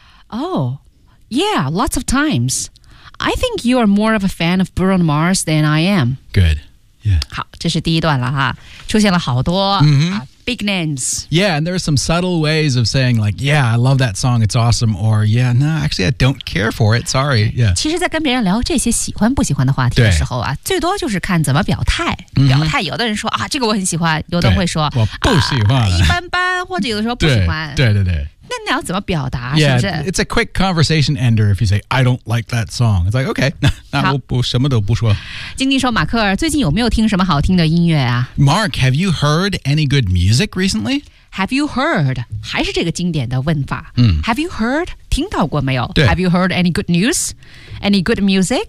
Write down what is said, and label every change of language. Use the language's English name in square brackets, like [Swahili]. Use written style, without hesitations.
[English] Oh, yeah, lots of times. I think you are more of a fan of Bruno Mars than I am. Good, yeah. [Chinese] 好，这是第一段了哈，出现了好多、big names. [English] Yeah, and there are some subtle ways of saying like, yeah, I love that song, it's awesome, or yeah, no, actually, I don't care for it, sorry. Yeah. [Chinese] 其实在跟别人聊这些喜欢不喜欢的话题的时候啊，最多就是看怎么表态。表态有的人说啊，这个我很喜欢，有的人会说我不喜欢、一般般，或者有的时候不喜欢。对。那你要怎么表达 [English] yeah, [Chinese] 是不是 [English] it's a quick conversation ender if you say I don't like that song it's like okay [Chinese] 那我什么都不说静静说马克尔最近有没有听什么好听的音乐啊 [English] Mark have you heard any good music recently have you heard [Chinese] 还是这个经典的问法、have you heard 听到过没有对 [English] have you heard any good news any good music